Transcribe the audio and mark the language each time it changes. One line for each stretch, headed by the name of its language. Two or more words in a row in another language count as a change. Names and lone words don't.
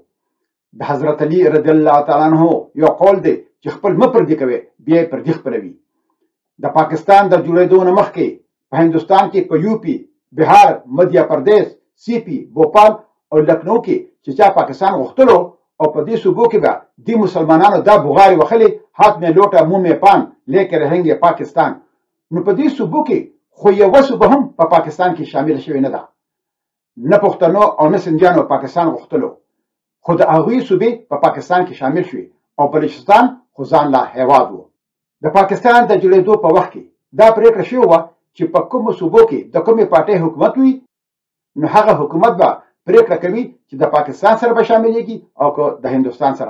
Pashto: د حضرت علي رضی الله تعالی عنه یو قول دی چې خپل مه پردي کوي بیا یې پردي خپلوي. د پاکستان د جوړېدو نه مخکې په هندوستان کې په یوپي، بهار، مدھیه پردیش، سی پی، بوپال او لکھنؤ کې چې چا پاکستان غوښتلو او په دې صوبو کې به دې مسلمانانو دا بغارې وخلې
Urdu: هات مې لوټه منہ میں پان لیکن رہیں گے پاکستان.
Pashto: نو په دې صوبو کې خو یوه صوبه هم په پاکستان کې شامل شوې نه ده. نه پښتنو او نه سندیانو پاکستان غوښتلو، خو د هغوی صوبې په پاکستان کې شامل شوې او بلوچستان خو ځان لا هیواد و. د پاکستان د جوړېدو په وخت کې دا پرېکړه شوې وه چې په کومو صوبو کې د کومې پارټۍ حکومت وي نو هغه حکومت به پرېکړه کوي چې د پاکستان سره به شاملېږي او که د هندوستان سره.